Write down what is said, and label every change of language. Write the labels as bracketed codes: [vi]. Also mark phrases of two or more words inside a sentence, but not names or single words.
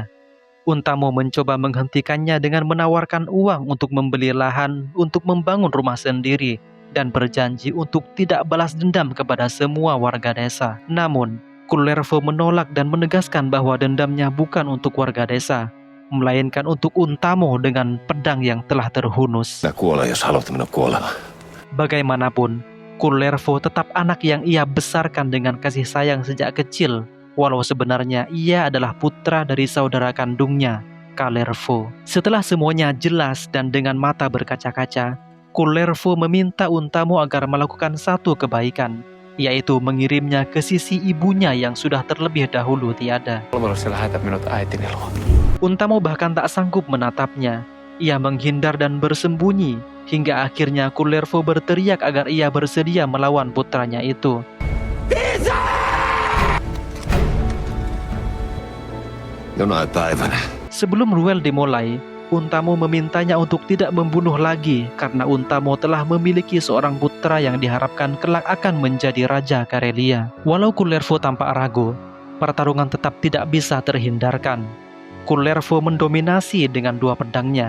[id] Untamo mencoba menghentikannya dengan menawarkan uang untuk membeli lahan untuk membangun rumah sendiri dan berjanji untuk tidak balas dendam kepada semua warga desa. Namun, Kullervo menolak dan menegaskan bahwa dendamnya bukan untuk warga desa, melainkan untuk Untamo dengan pedang yang telah terhunus. [fi] Minä kuolen, jos haluat minua kuolemaan. [id] Bagaimanapun, Kullervo tetap anak yang ia besarkan dengan kasih sayang sejak kecil, walau sebenarnya ia adalah putra dari saudara kandungnya, Kalervo. Setelah semuanya jelas dan dengan mata berkaca-kaca, Kullervo meminta Untamo agar melakukan satu kebaikan, yaitu mengirimnya ke sisi ibunya yang sudah terlebih dahulu tiada. Untamo bahkan tak sanggup menatapnya. Ia menghindar dan bersembunyi, hingga akhirnya Kullervo berteriak agar ia bersedia melawan putranya itu. [fi] Jonain päivänä. [id] Sebelum duel dimulai, Untamo memintanya untuk tidak membunuh lagi karena Untamo telah memiliki seorang putra yang diharapkan kelak akan menjadi Raja Karelia. Walau Kullervo tampak ragu, pertarungan tetap tidak bisa terhindarkan. Kullervo mendominasi dengan dua pedangnya.